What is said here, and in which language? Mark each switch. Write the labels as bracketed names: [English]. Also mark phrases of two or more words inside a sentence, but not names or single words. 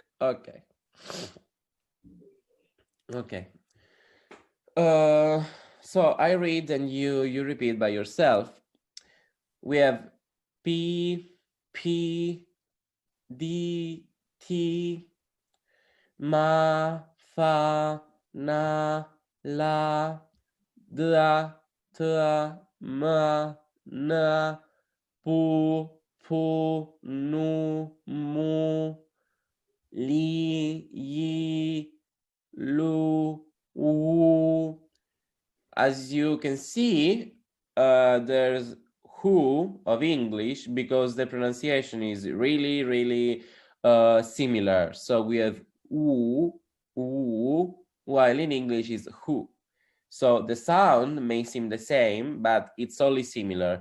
[English] Okay. Okay. So I read and you repeat by yourself. We have P, P, D, T, Ma, Fa, Na, La, da, ta, ma, na, pu, pu, nu, mu, li, yi, lu, wu. As you can see, there's who of English because the pronunciation is really, really similar. So we have u, while in English is who. So the sound may seem the same, but it's only similar.